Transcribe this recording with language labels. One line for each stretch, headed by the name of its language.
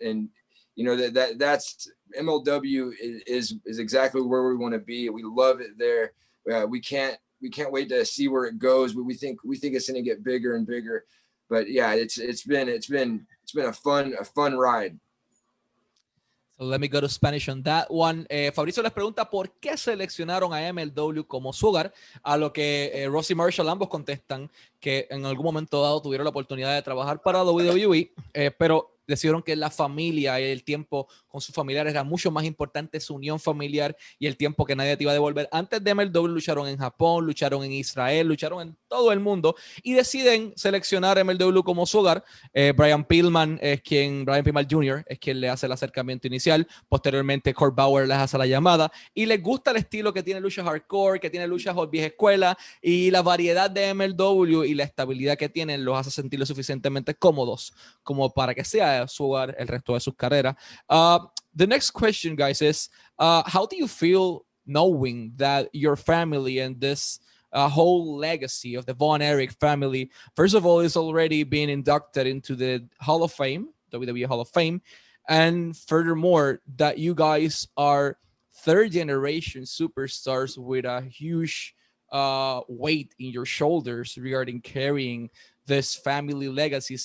English: And, you know, that's MLW is exactly where we want to be. We love it there. We can't wait to see where it goes. We think it's going to get bigger and bigger. But yeah, it's been a fun ride. So let me go to Spanish on that one.
Spanish: Fabricio les pregunta por qué seleccionaron a MLW como su hogar, a lo que Ross y Marshall ambos contestan que en algún momento dado tuvieron la oportunidad de trabajar para WWE, pero decidieron que la familia y el tiempo con sus familiares era mucho más importante, su unión familiar y el tiempo que nadie te iba a devolver. Antes de MLW lucharon en Japón, lucharon en Israel, lucharon en todo el mundo y deciden seleccionar MLW como su hogar. Brian Pillman Jr. es quien le hace el acercamiento inicial. Posteriormente Kurt Bauer les hace la llamada y les gusta el estilo que tiene lucha hardcore, que tiene lucha vieja escuela, y la variedad de MLW y la estabilidad que tienen los hace sentir lo suficientemente cómodos como para que sea su hogar el resto de sus carreras.
English: The next question, guys, is how do you feel knowing that your family and this whole legacy of the Von Erich family, first of all, is already being inducted into the Hall of Fame, WWE Hall of Fame, and furthermore, that you guys are third generation superstars with a huge weight in your shoulders regarding carrying this family legacy.